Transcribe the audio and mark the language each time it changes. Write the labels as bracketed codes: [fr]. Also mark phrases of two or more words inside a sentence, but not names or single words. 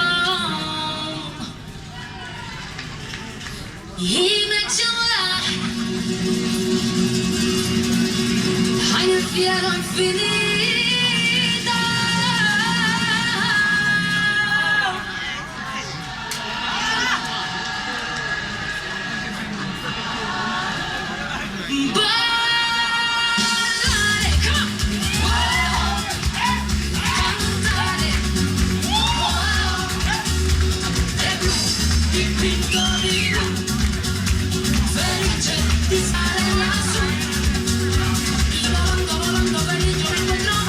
[es] Y me echó a volar en el cielo infinito. Volaré, [en] come on. [it] Cantaré. De blu, dipinto di blu. Felice di stare lassù. Volando per il giorno